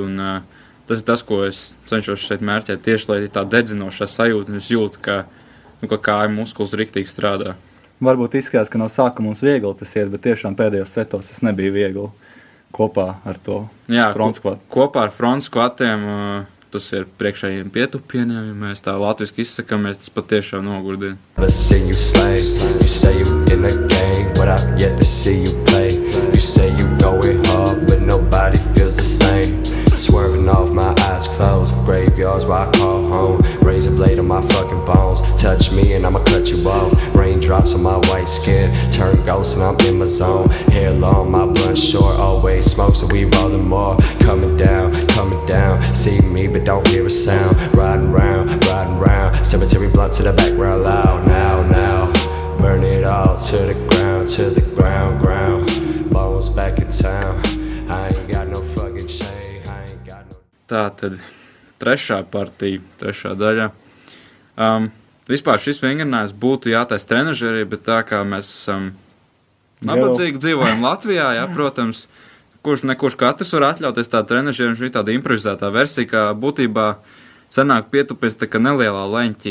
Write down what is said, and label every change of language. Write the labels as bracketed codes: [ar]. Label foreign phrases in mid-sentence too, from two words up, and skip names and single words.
[lv] Un tas ir tas, ko es cenšos šeit mērķēt, tieši lai ir tā dedzinošā sajūta, un es jūtu, ka kāja muskulis riktīgi strādā. Varbūt izskatās, ka no sākuma mums viegli tas iet, bet tiešām pēdējos setos tas nebija viegli kopā ar to frontskvatu. Kopā ar frontskvatiem tas ir priekšējiem pietupieniem, ja mēs tā latviski izsakamies, tas patiešām nogurdina. [en] Swerving off my eyes closed, graveyards where I call home. Razor blade on my fucking bones, touch me and I'ma cut you off. Raindrops on my white skin, turn ghost and I'm in my zone. Hair long, my blunt short, always smoke so we rollin' more. Coming down, see me but don't hear a sound. Riding round, cemetery blunt to the background loud. Now, burn it all to the ground, bones back in town. I ain't got no fucking chain. [lv] Tātad, trešā partija, trešā daļa. Vispār šis vingrinājums būtu jātais trenažerī, bet tā kā mēs esam nabadzīgi dzīvojam Latvijā, protams, kurš katrs var atļauties tādu trenažeri, un šī tāda improvizētā versija, kā būtībā sanāk pietupiens tā kā nelielā leņķī.